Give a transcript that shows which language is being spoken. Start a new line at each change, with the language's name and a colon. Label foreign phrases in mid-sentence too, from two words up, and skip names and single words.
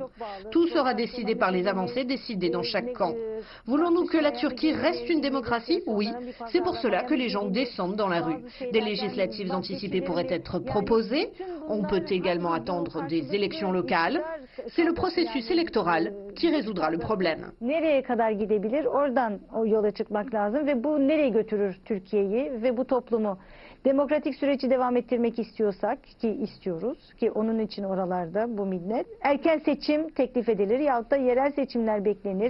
French: Tout sera décidé par les avancées décidées dans chaque camp. Voulons-nous que la Turquie reste une démocratie? Oui. C'est pour cela que les gens descendent dans la rue. Des législatives anticipées pourraient être proposées. On peut également attendre des élections locales. C'est le processus électoral qui résoudra le problème.
Turkish: Nereye kadar gidebilir? Oradan yola çıkmak lazım ve bu nereye götürür Türkiye'yi ve bu toplumu? Demokratik süreci devam ettirmek istiyorsak ki istiyoruz ki onun için oralarda bu millet erken seçim teklif edilir yahut da yerel seçimler beklenir.